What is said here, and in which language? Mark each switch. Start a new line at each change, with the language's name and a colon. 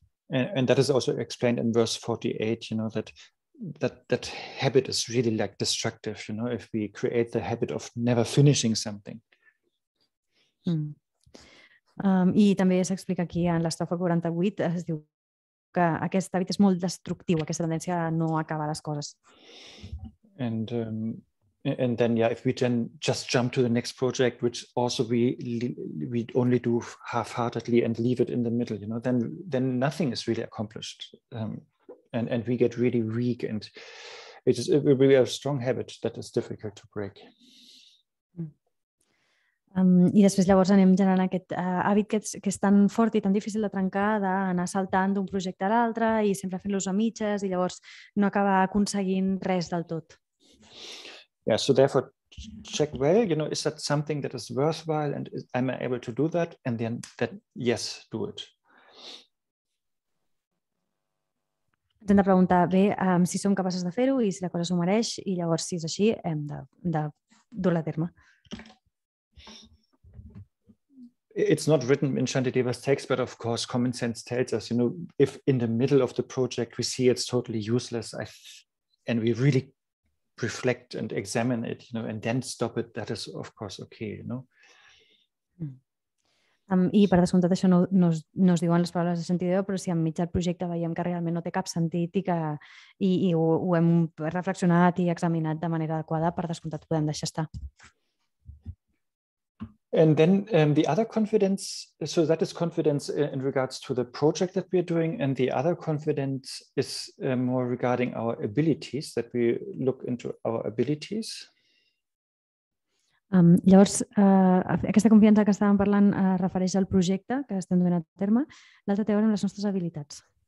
English: And that is also explained in verse 48, that habit is really like destructive, if we create the habit of never finishing something.
Catalan: I també s'explica aquí en l'estrofa 48, es diu que aquest hàbit és molt destructiu, aquesta tendència a no acabar les coses.
English: And then, if we then just jump to the next project, which also we only do half-heartedly and leave it in the middle, then nothing is really accomplished, and we get really weak, and it will be a strong habit that is difficult to break.
Catalan: I després llavors anem generant aquest hàbit que és tan fort i tan difícil de trencar, d'anar saltant d'un projecte a l'altre i sempre fent-los a mitges i llavors no acabar aconseguint res del tot.
English: Yeah, so therefore check well, is that something that is worthwhile, and am I able to do that? And then yes, do it.
Catalan: Ens hem de preguntar bé si som capaces de fer-ho i si la cosa s'ho mereix, i llavors si és així hem de dur-la a terme.
English: It's not written in Shantideva's text, but of course, common sense tells us, if in the middle of the project we see it's totally useless, and we really reflect and examine it, and then stop it, that is of course okay,
Catalan: I per descomptat això no es diuen les paraules de Shantideva, però si enmig del projecte veiem que realment no té cap sentit i ho hem reflexionat i examinat de manera adequada, per descomptat podem deixar estar.
English: And then the other confidence, so that is confidence in regards to the project that we are doing, and the other confidence is more regarding our abilities, that we look into our abilities.
Catalan: Llavors, aquesta confiança que estàvem parlant refereix al projecte que estem duent a terme, l'altra té a veure amb les nostres habilitats.